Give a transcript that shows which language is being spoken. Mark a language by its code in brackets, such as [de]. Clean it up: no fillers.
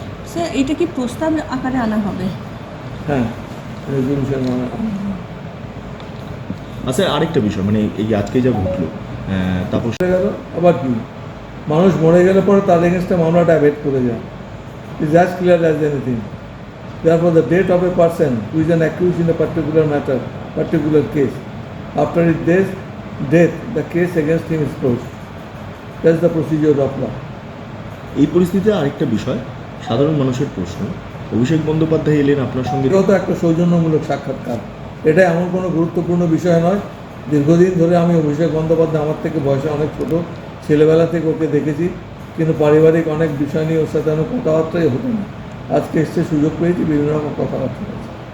[bn] Sir এটা কি প্রস্তাব আকারে আনা হবে? হ্যাঁ, রেজলিউশন আচ্ছা, আরেকটা বিষয়, মানে এই আজকে যা ঘটলো, তারপর গেল আবার কি, মানুষ মরে গেলে পরে তার এগেনস্টে মামলাটা অ্যাভেট করে যায়। [en] Is as clear as anything. Therefore, the death of a person who is an accused in a particular matter, particular case, after his death, the case against him is closed. That's the procedure of law. [bn] এই পরিস্থিতিতে আরেকটা বিষয়, সাধারণ মানুষের প্রশ্ন, অভিষেক বন্দ্যোপাধ্যায় এলেন আপনার সঙ্গে, এটাও তো একটা সৌজন্যমূলক সাক্ষাৎকার। এটা এমন কোনো গুরুত্বপূর্ণ বিষয় নয়। দীর্ঘদিন ধরে আমি অভিষেক বন্দ্যোপাধ্যায়, আমার থেকে বয়সে অনেক ছোটো, ছেলেবেলা থেকে ওকে দেখেছি, কিন্তু পারিবারিক অনেক বিষয় নিয়ে ওর সাথে আমার কথাবার্তাই হতো না। আজকে এসছে, সুযোগ পেয়েছি, বিভিন্ন রকম কথাবার্তা হয়েছে।